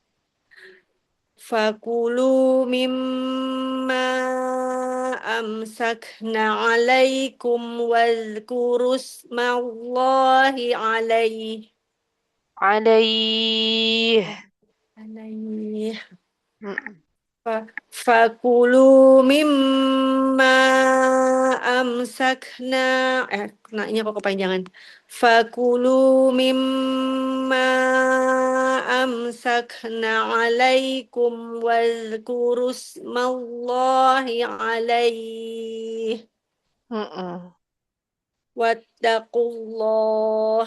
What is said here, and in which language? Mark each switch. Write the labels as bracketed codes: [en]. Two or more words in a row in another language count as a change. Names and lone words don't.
[ar] فكلوا مما أمسكن عليكم واذكروا اسم الله عليه. Alaih. Mm-mm. فكلوا مما أمسكن [id] naknya kok kepanjangan. [ar] فكلوا مما أمسكن عليكم واذكروا اسم الله عليه Mm-mm. واتقوا الله